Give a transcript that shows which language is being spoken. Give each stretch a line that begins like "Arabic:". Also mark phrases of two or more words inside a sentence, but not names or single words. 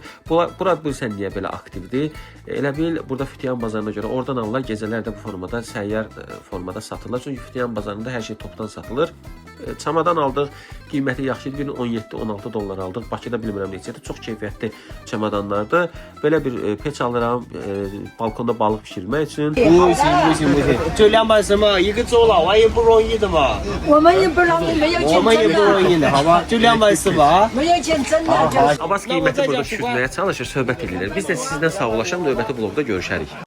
Azerbaijani: Bura bilirsən niyə belə aktivdir? Elə bil burada Fütiyan bazarına görə oradan alırlar, gecələr də bu formada, səyyar formada satılır. Çünki Fütiyan bazarında hər şey topdan satılır. Çamadan aldıq, qiyməti yaxşıdır. Birini 17-16 dollar aldıq. Bakıda bilmirəm neçədir. Çox keyfiyyətli çamadanlardır. Belə bir peç alıram, balkonda balıq pişirmək üçün.
Chinese: 就200什么一个周老王也不容易的嘛，我们也不容易，没有钱我们也不容易的，好吧？就240，没有钱真的就是。
Azerbaijani: Abbas qiyməti burada düşürməyə çalışır, söhbət edirlər. Biz də sizdən sağollaşaq, növbəti blogda görüşərik.